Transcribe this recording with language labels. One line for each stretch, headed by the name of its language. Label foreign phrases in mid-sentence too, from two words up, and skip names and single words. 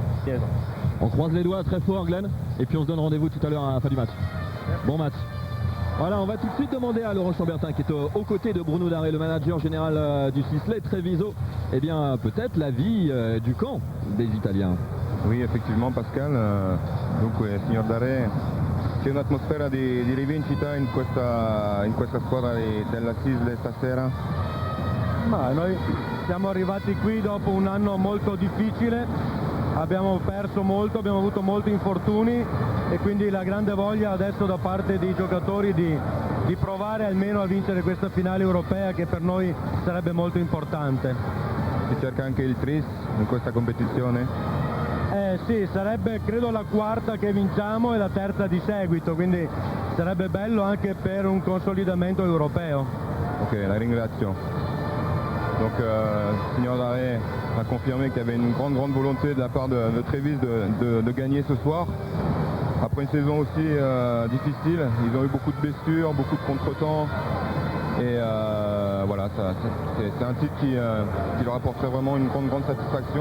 French: On croise les doigts très fort Glenn, et puis on se donne rendez-vous tout à l'heure à la fin du match. Bon match. Voilà, on va tout de suite demander à Laurent Chambertin, qui est aux côtés de Bruno Daré, le manager général du Sisley Treviso, eh bien peut-être l'avis du camp des Italiens. Oui, effectivement Pascal,
Italian: dunque signor Daré, c'è un'atmosfera di rivincita in questa squadra della Sisley stasera? Ma noi siamo arrivati qui dopo un anno molto difficile, abbiamo perso molto, abbiamo avuto molti infortuni e quindi la grande voglia adesso da parte dei giocatori di provare almeno a vincere questa finale europea che per noi sarebbe molto importante. Si cerca anche il tris in questa competizione? Sì, sarebbe credo la quarta che vinciamo e la terza di seguito, quindi sarebbe bello anche per un consolidamento europeo. Ok, la ringrazio.
French: Donc, Signor Daré a confirmé qu'il y avait une grande volonté de la part de Trévise de gagner ce soir. Après une saison aussi difficile, ils ont eu beaucoup de blessures, beaucoup de contretemps. Et voilà, c'est un titre qui leur apporterait vraiment une grande satisfaction.